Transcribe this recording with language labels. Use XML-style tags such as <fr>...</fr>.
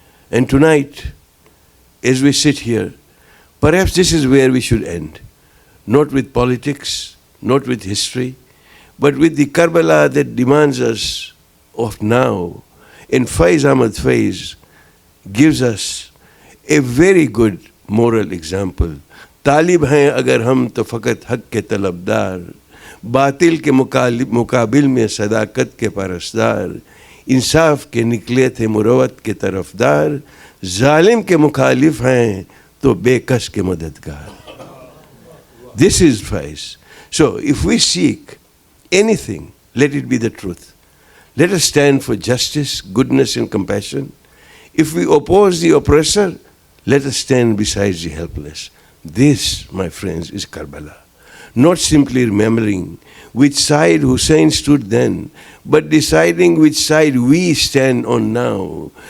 <en>And tonight, as we sit here, perhaps this is where we should end. Not with politics, not with history, but with the Karbala that demands us of now. And Faiz Ahmad Faiz gives us a very good moral example.</en> <hi>तालिब हैं अगर हम तो फ़कत हक़ के तलबदार, बातिल के मुकाबिल में सदाकत के परस्तार, इंसाफ के निकले थे मुरवत के तरफदार, जालिम के मुखालिफ हैं तो बेकस के मददगार.</hi> <en>This is Faiz. So if we seek anything, let it be the truth. Let us stand for justice, goodness and compassion. If we oppose the oppressor, let us stand beside the helpless. This, my friends, is Karbala. Not simply remembering which side Hussein stood then, but deciding which side we stand on now.</en>